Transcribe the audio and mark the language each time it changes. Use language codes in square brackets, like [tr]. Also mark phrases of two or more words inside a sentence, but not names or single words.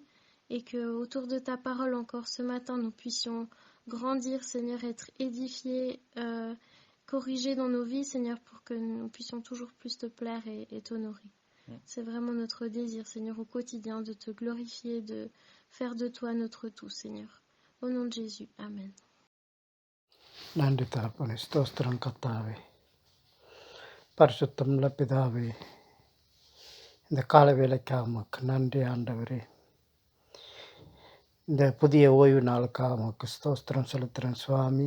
[fr] Et que autour de ta parole encore ce matin, nous puissions grandir, Seigneur, être édifiés, corrigés dans nos vies, Seigneur, pour que nous puissions toujours plus te plaire et t'honorer. C'est vraiment notre désir, Seigneur, au quotidien, de te glorifier, de faire de toi notre tout, Seigneur. Au nom de Jésus, Amen. [ta] நன்றி தகப்பனே, ஸ்தோத்திரம் கர்த்தாவே. பரிசுத்தமுள்ள பிதாவே, இந்த கால வேளைக்காக உமக்கு நன்றி ஆண்டவரே. இந்த புதிய ஓய்வு நாளுக்காக உமக்கு ஸ்தோத்திரம் செலுத்துகிறேன் சுவாமி.